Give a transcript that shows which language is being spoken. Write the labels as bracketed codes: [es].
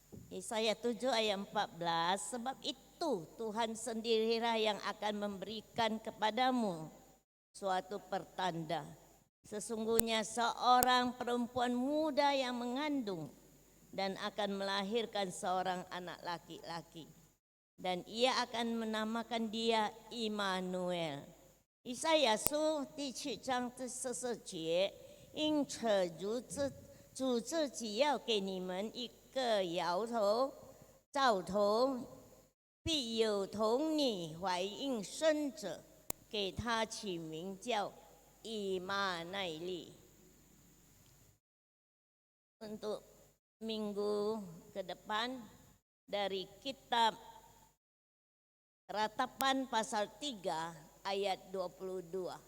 [id] Yesaya 7 ayat 14, sebab itu Tuhan sendirilah yang akan memberikan kepadamu suatu pertanda. Sesungguhnya seorang perempuan muda yang mengandung dan akan melahirkan seorang anak laki-laki. Dan ia akan menamakan dia Immanuel. [zh] 以赛亚书第7章第14节，因此主自己要给你们一个摇头、兆头，必有童女怀孕生者，给他起名叫以马内利。 [id] Untuk minggu ke depan dari kitab Ratapan pasal 3 ayat 22.